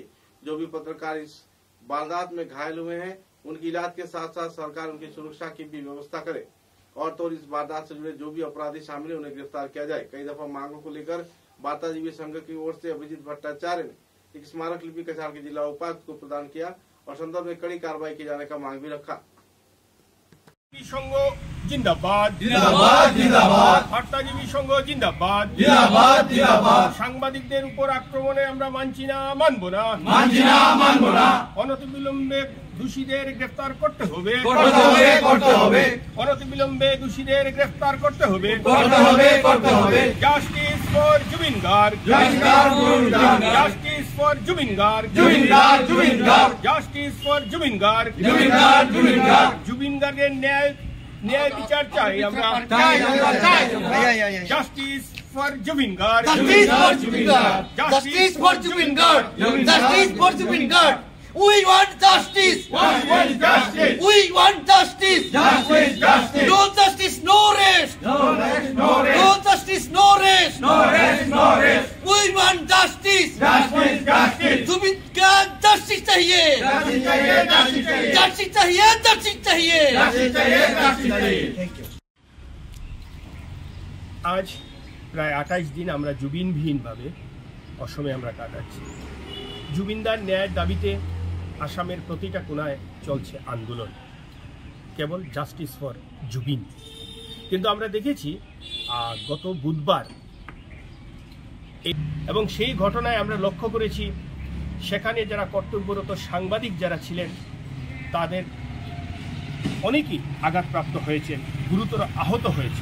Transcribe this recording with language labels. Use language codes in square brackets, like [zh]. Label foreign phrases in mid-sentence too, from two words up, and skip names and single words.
[hi] जो भी पत्रकार इस वारदात में घायल हुए हैं उनकी इलाज के साथ साथ सरकार उनकी सुरक्षा की भी व्यवस्था करे और तो इस वारदात से जुड़े जो भी अपराधी शामिल है उन्हें गिरफ्तार किया जाए। कई दफा मांगों को लेकर बाताजीवी संघ की ओर से अभिजीत भट्टाचार्य ने एक स्मारक लिपि कछार के जिला उपायुक्त को प्रदान किया और संदर्भ में कड़ी कार्रवाई किए जाने का मांग भी रखा। संघ जिंदाबाद जिंदाबाद जिंदाबाद [bn] বার্তাজীবী সংঘ জিন্দাবাদ [hi] जिंदाबाद जिंदाबाद [bn] সাংবাদিকদের উপর আক্রমণে আমরা মানছি না, মানব না, মানছি না, মানব না। অনতিবিলম্বে দোষীদের গ্রেফতার করতে হবে, করতে হবে, করতে হবে। অনতিবিলম্বে দোষীদের গ্রেফতার করতে হবে, করতে হবে, করতে হবে। [en] justice for Jubin Garg, justice for Jubin Garg, justice for Jubin Garg, জুবিন গার্গ, জুবিন গার্গ, justice for Jubin Garg, জুবিন গার্গ, জুবিন গার্গ। [bn] জুবিন গার্গের ন্যায় বিচার চাই আমরা। [en] justice for Jubin Garg, Justice for Jubin Garg, justice for Jubin Garg, justice for Jubin Garg. We want justice. justice. We want justice. Justice, justice. No justice, no rest. No rest, no rest. No justice, no rest. No rest, no rest. We want justice. Justice, justice. [hi] जुबिन गार्ग justice चाहिए. Justice चाहिए, justice चाहिए. justice चाहिए, justice चाहिए. Justice चाहिए, justice चाहिए. [en] Thank you. [bn] আজ প্রায় 28 দিন আমরা জুবিনবিহীনভাবে অসমে আমরা কাটাচ্ছি। জুবিনদার ন্যায়ের দাবিতে আসামের প্রতিটা কোণায় চলছে আন্দোলন, কেবল [en] justice for Jubin. [bn] কিন্তু আমরা দেখেছি গত বুধবার এবং সেই ঘটনায় আমরা লক্ষ্য করেছি সেখানে যারা কর্তব্যরত সাংবাদিক যারা ছিলেন তাদের অনেকেই আঘাতপ্রাপ্ত হয়েছেন, গুরুতর আহত হয়েছে।